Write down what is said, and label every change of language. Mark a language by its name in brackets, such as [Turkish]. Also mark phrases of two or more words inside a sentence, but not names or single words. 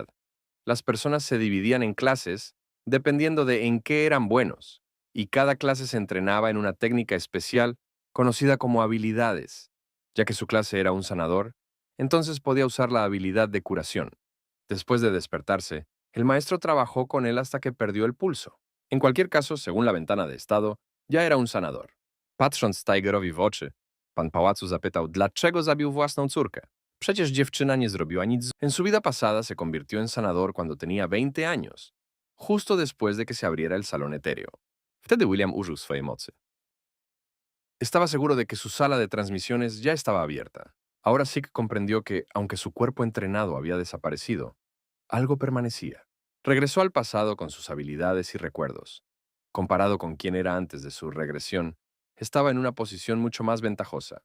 [Spanish] Las personas se dividían en clases dependiendo de en qué eran buenos, y cada clase se entrenaba en una técnica especial conocida como habilidades. Ya que su clase era un sanador, entonces podía usar la habilidad de curación. Después de despertarse, el maestro trabajó con él hasta que perdió el pulso. En cualquier caso, según la ventana de estado, ya era un sanador. [Polish] Patrząc Tigerowi w oczy, pan pałacu zapytał, dlaczego zabił własną córkę. Przecież dziewczyna nie zrobiła nic. [Spanish] En su vida pasada se convirtió en sanador cuando tenía 20 años, justo después de que se abriera el salón etéreo. [Polish] Wtedy William użył swojej mocy. [Spanish] Estaba seguro de que su sala de transmisiones ya estaba abierta. Ahora Zeke comprendió que, aunque su cuerpo entrenado había desaparecido, algo permanecía. Regresó al pasado con sus habilidades y recuerdos. Comparado con quien era antes de su regresión, estaba en una posición mucho más ventajosa.